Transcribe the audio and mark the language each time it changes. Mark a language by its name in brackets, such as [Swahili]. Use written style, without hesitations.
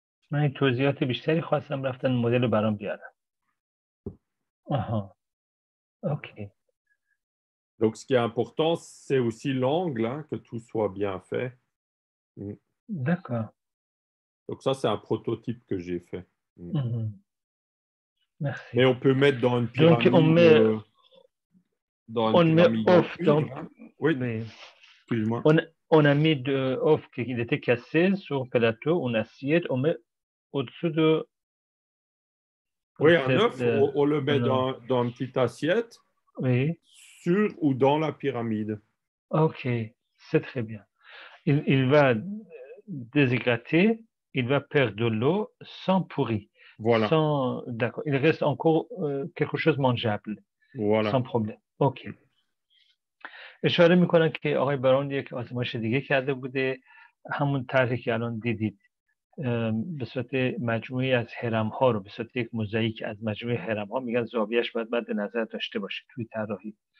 [Persian] من این توضیحات بیشتری خواستم رفتن مدل رو برام بیارم. [French] Ok. Donc, ce qui est important, c'est aussi l'angle, hein, que tout soit bien fait. D'accord. Donc, ça, c'est un prototype que j'ai fait. Merci. Et on peut mettre dans une pyramide. Donc, on met œuf dans. Oui. Excuse-moi. On a mis de œuf qui était cassé sur un plateau, une assiette, on met au-dessus de. Oui, un œuf, on le met dans une petite assiette. Oui. Sur ou dans la pyramide. Ok, c'est très bien. Il va déshydrater, il va perdre de l'eau sans pourrir. Voilà. D'accord. Il reste encore quelque chose mangeable. Voilà. Sans problème. Ok. [Persian] اشاره میکنن که آقای براون یک آزمایش دیگه کرده بوده، همون طرحی که الان دیدید، به صورت مجموعی از هرم ها رو به صورت یک موزاییک از مجموعه هرم ها، میگن زاویه‌اش باید مد نظر داشته باشه توی طراحی.